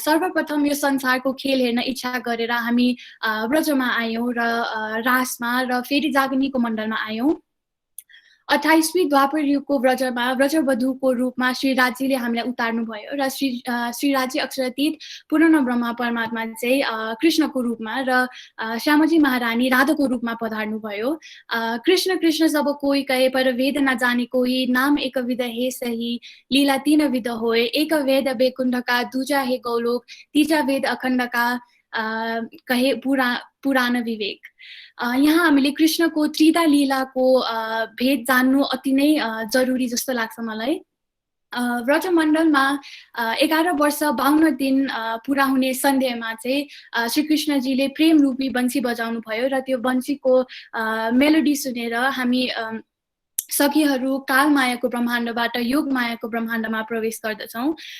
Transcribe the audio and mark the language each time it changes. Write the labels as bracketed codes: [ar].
[ne] सर्वप्रथम यो संसारको खेल हेर्न इच्छा गरेर हामी ब्रजमा आयौँ र रासमा र फेरि जागनीको मण्डलमा आयौँ। 28वीं द्वापर युगको ब्रजमा ब्रजवधुको रूपमा श्री राज्यले हामीलाई उतार्नु भयो र श्री राज्य अक्षरातीत पूर्ण ब्रह्मा परमात्मा चाहिँ कृष्णको रूपमा र श्यामजी महारानी राधाको रूपमा पधार्नु भयो। [hi] कृष्ण कृष्ण सब कोई कहे पर वेद न जाने कोई, नाम एक विध हे सही, लीला 3 विध होए, एक वेद वैकुण्ठ का, दूजा हे गौलोक, तीजा वेद अखण्ड का, कहे पुराण विवेक। [ne] यहाँ हामीले कृष्णको त्रिधा लीलाको भेद जान्नु अति नै जरुरी जस्तो लाग्छ मलाई। व्रजमण्डलमा 11 वर्ष 52 दिन पुरा हुने सन्ध्यामा चाहिँ श्री कृष्णजीले प्रेम रूपी बन्सी बजाउनु भयो र त्यो बन्सीको मेलोडी सुनेर हामी सखीहरू कालमायाको ब्रह्माण्डबाट योगमायाको ब्रह्माण्डमा प्रवेश गर्दछौँ।